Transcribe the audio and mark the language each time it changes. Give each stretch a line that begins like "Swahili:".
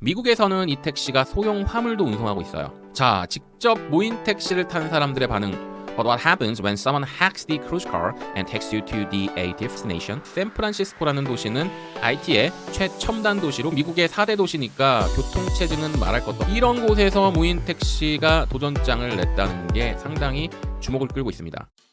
Korean: 미국에서는 이 택시가 소형 화물도 운송하고 있어요. 자, 직접 무인 택시를 탄 사람들의 반응.
English: But what happens when someone hacks the cruise car and takes you to the A destination?
Korean: 샌프란시스코라는 도시는 IT의 최첨단 도시로 미국의 4대 도시니까 교통체증은 말할 것도 없고, 이런 곳에서 무인 택시가 도전장을 냈다는 게 상당히 주목을 끌고 있습니다.